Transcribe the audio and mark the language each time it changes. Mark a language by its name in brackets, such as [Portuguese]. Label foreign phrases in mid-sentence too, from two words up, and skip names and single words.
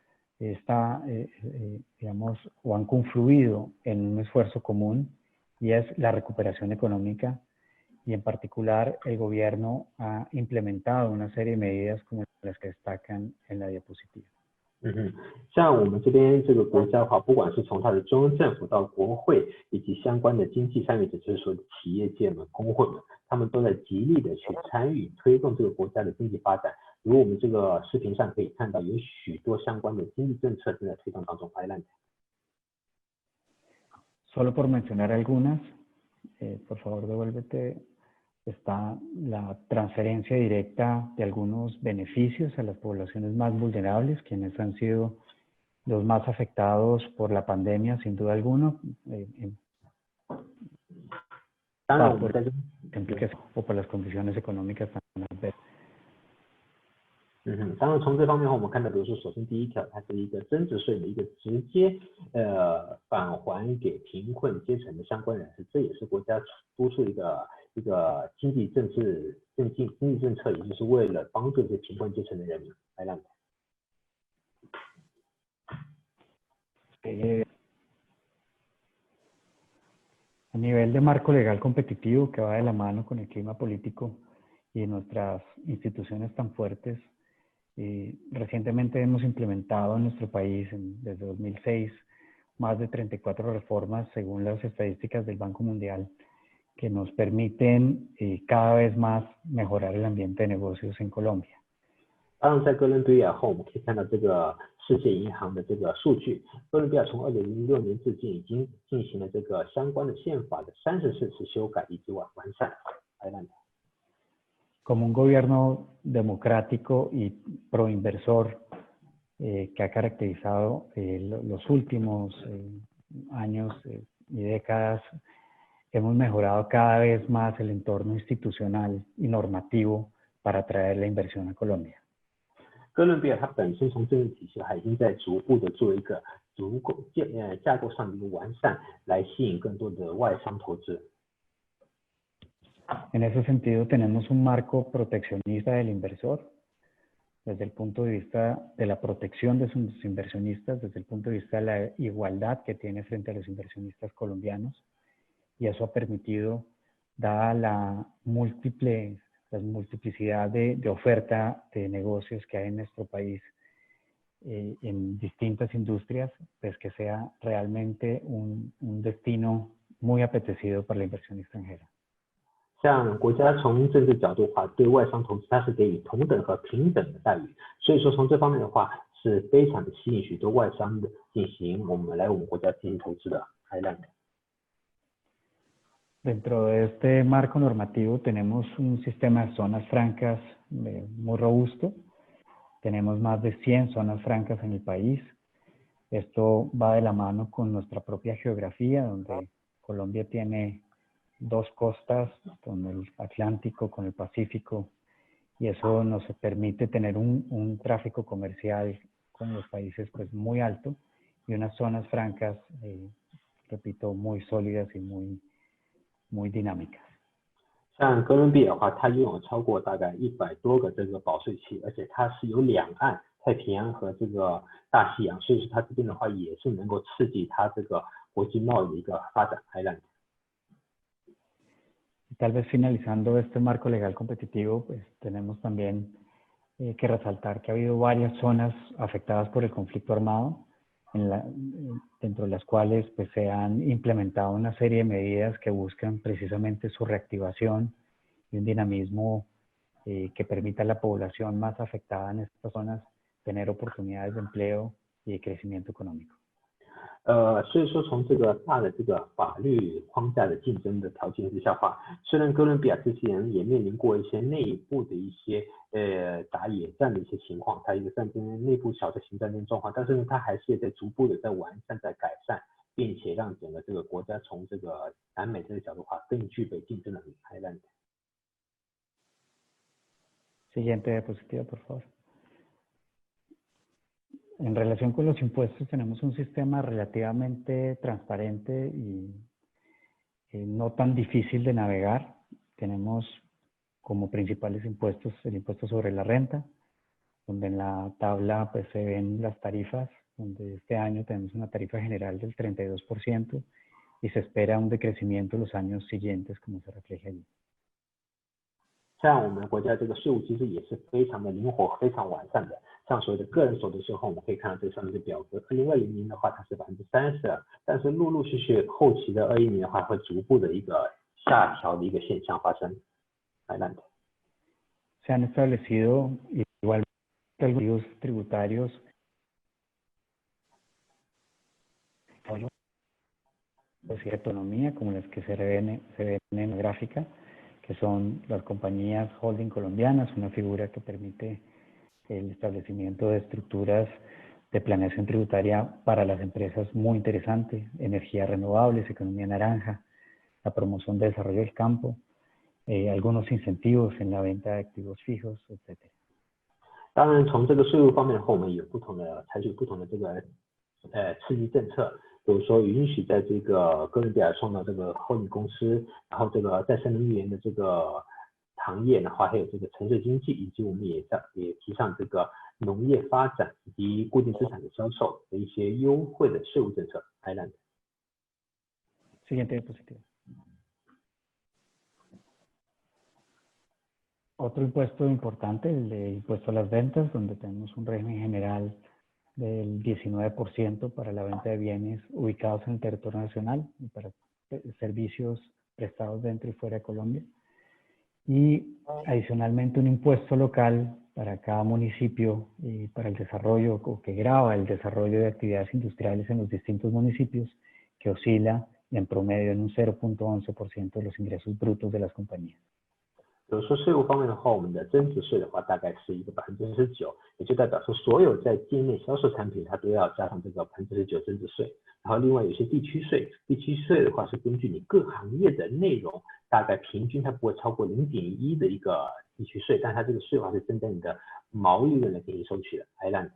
[Spanish] digamos, o han confluido en un esfuerzo común, y es la recuperación económica, y en particular el gobierno ha implementado una serie de medidas como las que destacan en la diapositiva. [Chinese] 像我们这边这个国家的话，不管是从它的中央政府到国会，以及相关的经济参与者，就是说企业界们、工会们，他们都在极力的去参与推动这个国家的经济发展。如我们这个视频上可以看到，有许多相关的经济政策正在推动当中。Adelante. [Spanish] Solo por mencionar algunas, por favor devuélvete. Está la transferencia directa de algunos beneficios a las poblaciones más vulnerables, quienes han sido los más afectados por la pandemia, sin duda alguna, o por las condiciones económicas tan adversas. [Chinese] 当然从这方面的话，我们看到，比如说，首先第一条，它是一个增值税的一个直接返还给贫困阶层的相关人士，这也是国家督促一个经济政策，也就是为了帮助这些贫困阶层的人民。Adelante. [Spanish] A nivel de marco legal competitivo que va de la mano con el clima político y nuestras instituciones tan fuertes, recientemente hemos implementado en nuestro país, desde 2006, más de 34 reformas según las estadísticas del Banco Mundial, que nos permiten cada vez más mejorar el ambiente de negocios en Colombia. [Chinese] 当然，在哥伦比亚后，我们可以看到这个世界银行的这个数据，哥伦比亚从2006年至今已经进行了这个相关的宪法的34次修改以及完善。Adelante. [Spanish] Como un gobierno democrático y proinversor que ha caracterizado los últimos años y décadas, hemos mejorado cada vez más el entorno institucional y normativo para atraer la inversión a Colombia. [Chinese] 哥伦比亚它本身从政治体系还已经在逐步的做一个架构上的一个完善，来吸引更多的外商投资。 [Spanish] En ese sentido, tenemos un marco proteccionista del inversor, desde el punto de vista de la protección de sus inversionistas, desde el punto de vista de la igualdad que tiene frente a los inversionistas colombianos, y eso ha permitido, dada la multiplicidad de oferta de negocios que hay en nuestro país en distintas industrias, pues que sea realmente un destino muy apetecido para la inversión extranjera. [Chinese] 像国家从政治角度的话，对外商投资它是给予同等和平等的待遇，所以说从这方面的话是非常的吸引许多外商的我们国家进行投资的。Adelante. [Spanish] Dentro de este marco normativo tenemos un sistema de zonas francas muy robusto. Tenemos más de 100 zonas francas en el país. Esto va de la mano con nuestra propia geografía, donde Colombia tiene dos costas, con el Atlántico, con el Pacífico, y eso nos permite tener un tráfico comercial con los países pues muy alto y unas zonas francas, repito, muy sólidas y muy dinámicas. [Chinese] 像哥伦比亚的话，它拥有超过大概100多个这个保税区，而且它是有两岸，太平洋和这个大西洋，所以说它这边的话也是能够刺激它这个国际贸易的一个发展。Adelante. [Spanish] Tal vez finalizando este marco legal competitivo, pues tenemos también que resaltar que ha habido varias zonas afectadas por el conflicto armado, dentro de las cuales pues, se han implementado una serie de medidas que buscan precisamente su reactivación y un dinamismo que permita a la población más afectada en estas zonas tener oportunidades de empleo y de crecimiento económico. [Chinese] 所以说从这个大的这个法律框架的竞争的条件之下的话，虽然哥伦比亚之前也面临过一些内部的一些打野战的一些情况，它一个内部小的型战争状况，但是呢，它还是在逐步的在完善、在改善，并且让整个这个国家从这个南美这个角度的话更具备竞争能力。Adelante. [Spanish] Siguiente diapositiva, por favor. En relación con los impuestos, tenemos un sistema relativamente transparente y no tan difícil de navegar. Tenemos como principales impuestos el impuesto sobre la renta, donde en la tabla pues, se ven las tarifas, donde este año tenemos una tarifa general del 32% y se espera un decrecimiento en los años siguientes, como se refleja allí. [Chinese] 像我们国家这个税务机制也是非常的灵活、非常完善的。像所谓的个人所得税后，我们可以看到这上面的表格，2020年的话它是32%，但是陆陆续续后期的21年的话会逐步的一个下调的一个现象发生。Adelante. [Spanish] Se han establecido igualmente algunos tributarios de autonomía, como las que se ven en la gráfica, que son las compañías holding colombianas, una figura que permite el establecimiento de estructuras de planeación tributaria para las empresas muy interesante, energías renovables, economía naranja, la promoción de desarrollo del campo, algunos incentivos en la venta de activos fijos, etc. [Chinese] 当然，从这个税务方面的话，我们有采取不同的这个刺激政策，比如说允许在这个哥伦比亚创造这个 holding 公司，然后这个再生能源的这个行业的话，还有这个橙色经济，以及我们也提倡这个农业发展以及固定资产的销售的一些优惠的税务政策。Adelante. [Spanish] Siguiente diapositiva. Otro impuesto importante, el impuesto a las ventas, donde tenemos un régimen general del 19% para la venta de bienes ubicados en el territorio nacional y para servicios prestados dentro y fuera de Colombia. Y adicionalmente un impuesto local para cada municipio y para el desarrollo, o que graba el desarrollo de actividades industriales en los distintos municipios, que oscila en promedio en un 0.11% de los ingresos brutos de las compañías. [Chinese] 比如说税务方面的话，我们的增值税的话大概是一个19%，也就代表说所有在境内销售产品它都要加上这个19%增值税。然后另外有些地区税，地区税的话是根据你各行业的内容，大概平均它不会超过0.1的一个地区税，但它这个税的话是针对你的毛利润来进行收取的。Adelante.